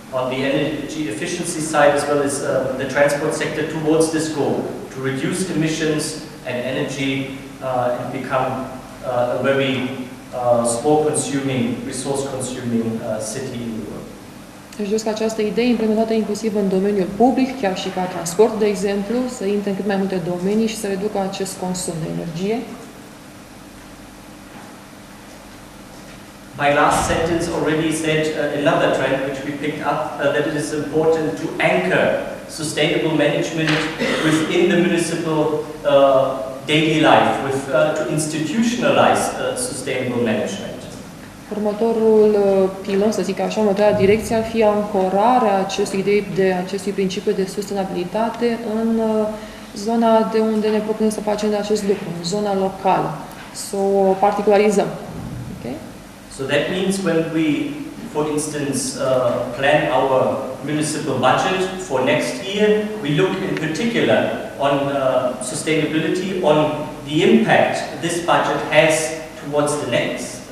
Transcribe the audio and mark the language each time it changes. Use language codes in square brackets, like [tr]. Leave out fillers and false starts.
[en] the energy efficiency side, as well as the transport sector, towards this goal to reduce emissions and energy and become a very small-consuming, resource-consuming city in Europe. [ro] Deci doresc această idee implementată inclusiv în domeniul public, chiar și ca transport, de exemplu, să intre în cât mai multe domenii și să reducă acest consum de energie. [en] My last sentence already said another trend which we picked up, that it is important to anchor sustainable management within the municipal daily life, to institutionalize sustainable management. [ro] Următorul pilon, să zic așa, următoarea direcție ar fi ancorarea acestui principiu de sustenabilitate în zona de unde ne propunem să facem acest lucru, în zona locală, să o particularizăm. Okay? [en] So that means when we, for instance, plan our municipal budget for next year, we look in particular on sustainability, on the impact this budget has towards the next